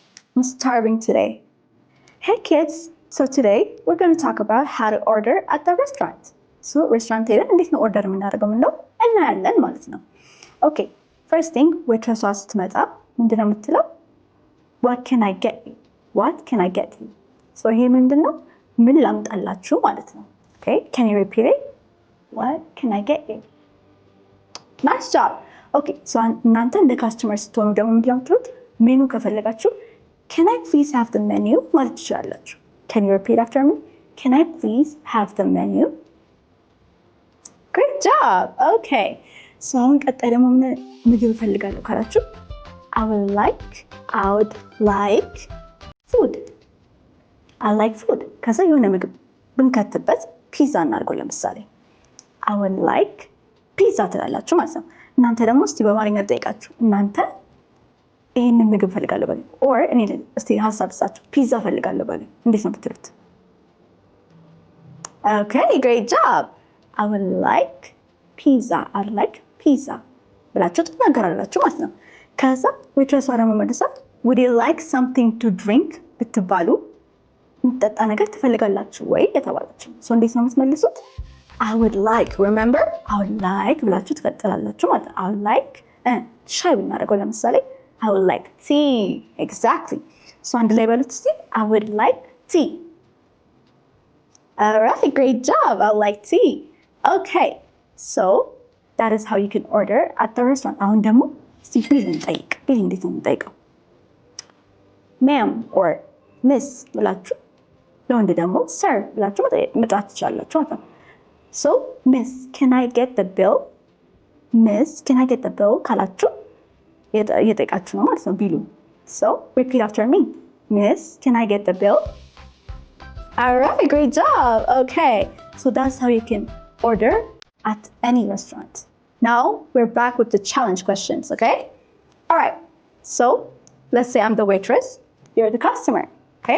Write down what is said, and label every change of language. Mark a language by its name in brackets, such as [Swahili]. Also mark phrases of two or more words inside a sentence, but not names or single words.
[English] I'm starving today. Hey kids, so today we're going to talk about how to order at the restaurant. So restaurant [Amharic] ሄደን እንዴት ነው ኦርደር የምናደርገው ምንለው እናያለን ማለት ነው። ኦኬ [English] first thing waitress [Amharic] ስትመጣ ምንድነው የምትለው? [English] What can I get you? What can I get you? [Amharic] So ይሄ ምንድነው? ምን ላምጣላችሁ ማለት ነው። [English] Okay, can you repeat it? What can I get you? Nice job. Okay, so [Amharic] እናንተ እንደ ካስተመር ስትሆኑ ደግሞ ምንድነው የምትሉት? ሜኑ ከፈለጋችሁ [English] Can I please have the menu? [Amharic] ማለት ትችላላችሁ። [English] Can you repeat after me? Can I please have the menu? Great job. Okay. [Amharic] So አሁን ቀጣይ ደግሞ ምግብ እፈልጋለሁ ካላችሁ [English] I would like food. I like food. [Amharic] ከዛ የሆነ ምግብ ብንከትበት ፒዛ እናድርገው ለምሳሌ [English] I would like [Amharic] ፒዛ ትላላችሁ ማለት ነው። እናንተ ደግሞ እስቲ በአማርኛ ጠይቃችሁ እናንተ ይሄንን ምግብ ፈልጋለሁ በሉ or እኔ እስቲ ሀሳብ ልስጣችሁ ፒዛ ፈልጋለሁ በሉ እንዴት ነው ብትሉት? [English] Okay, great job. I would like pizza [Amharic] ብላችሁ ትናገራላችሁ ማለት ነው። ከዛ ዌትረሷ ደግሞ መልሳ [English] would you like something to drink [Amharic] ብትባሉ የሚጠጣ ነገር ትፈልጋላችሁ ወይ የተባላችሁ ሰው እንዴት ነው የምትመልሱት? [English] I would like, remember? I would like [Amharic] ብላችሁ ትቀጥላላችሁ ማለት ነው። [English] I would like [Amharic] ሻይ ብናደርገው ለምሳሌ [English] I would like tea. Exactly. So [Amharic] አንድ ላይ በሉት እስቲ [English] I would like tea. Alright, great job. I like tea. Okay, so that is how you can order at the restaurant. [Amharic] አሁን ደግሞ እስቲ ፕሊዝ እንጠይቅ። ፕሊዝ እንዴት ነው የምንጠይቀው? [English] Ma'am or miss [Amharic] ብላችሁ ለወንድ ደግሞ [English] sir [Amharic] ብላችሁ መጥራት ትችላላችሁ ማለት ነው። [English] So, miss, can I get the bill? Miss, can I get the bill? [Amharic] ካላችሁ እየጠየቃችሁ ነው ማለት ነው ቢሉ። [English] So, repeat after me. Miss, can I get the bill? Alright, great job. Okay, so that's how you can order at any restaurant. Now, we're back with the challenge questions, okay? Alright, so let's say I'm the waitress, you're the customer, okay?